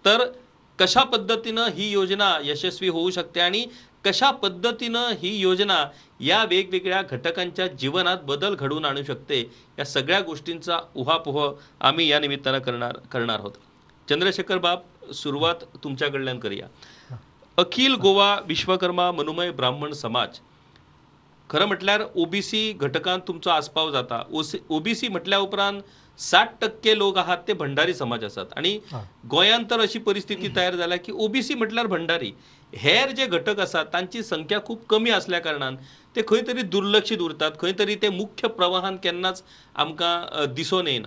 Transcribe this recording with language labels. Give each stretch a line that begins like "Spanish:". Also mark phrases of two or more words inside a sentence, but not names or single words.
Marathi: तर कशा पद्धतीनं ही योजना यशस्वी होऊ शकते आणि कशा पद्धतीनं ही योजना या वेगवेगळ्या घटकांच्या जीवनात बदल घडवून आणू शकते, या सगळ्या गोष्टींचा उहापोह आम्ही या निमित्तानं करणार आहोत. चंद्रशेखर बाब, सुरुवात तुमच्याकडल्यान करूया.
Konkani: अखिल गोवा विश्वकर्मा मनुमय ब्राह्मण समाज, खरं म्हटल्यार ओबीसी घटकांत तुमचो आस्पाव जाता. ओबीसी म्हटल्या उपरांत 60% लोक आहात ते भंडारी समाज असतात आणि गोंयांत तर अशी परिस्थिती तयार झाल्या की ओबीसी म्हटल्यार भंडारी, हेर जे घटक असतात तांची संख्या खूप कमी असल्या कारणान ते खंय तरी दुर्लक्षित उरतात, खंय तरी ते मुख्य प्रवाहान केन्नाच आमकां दिसून येनात.